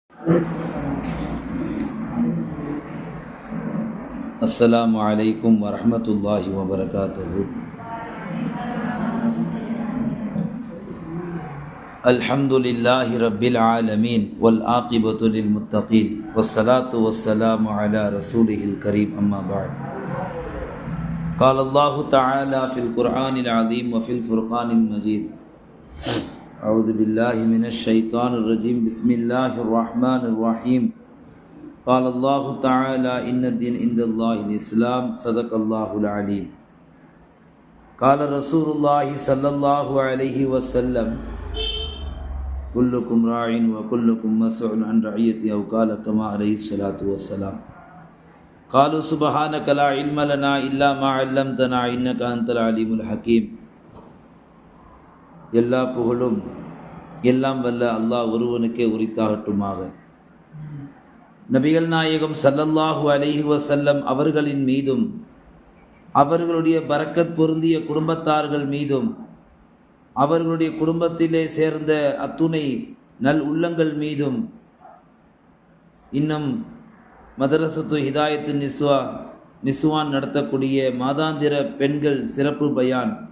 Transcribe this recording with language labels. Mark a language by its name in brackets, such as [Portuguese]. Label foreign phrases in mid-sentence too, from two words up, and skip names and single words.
[Arabic] السلام عليكم ورحمة الله وبركاته. الحمد لله رب العالمين والعاقبة للمتقين والصلاة والسلام على رسوله الكريم. أما بعد. قال الله تعالى في القرآن العظيم وفي الفرقان المجيد. أعوذ بالله من الشيطان الرجيم. بسم الله الرحمن الرحيم. قال الله تعالى إن الدين عند الله الإسلام. صدق الله العليم. قال رسول الله صلى الله عليه وسلم كلكم راع وكلكم مسؤول عن رعيته أو قال كما عليه الصلاة والسلام. قالوا سبحانك لا علم لنا إلا ما علمتنا إنك أنت العليم الحكيم. [Tamil] எல்லா புகழும் எல்லாம் வல்ல அல்லாஹ் ஒருவனுக்கே உரித்தாகட்டுமாக. நபிகள் நாயகம் [Arabic] صلى الله عليه وسلم [Tamil] அவர்களின் மீதும் அவர்களுடைய பரக்கத் பொருந்திய குடும்பத்தார்கள் மீதும் அவர்களுடைய குடும்பத்திலே சேர்ந்த அத்துணை நல் உள்ளங்கள் மீதும் இன்னும் மதரசத்து ஹிதாயத்து நிஸ்வான் நடத்தக்கூடிய மாதாந்திர பெண்கள் சிறப்பு பயான்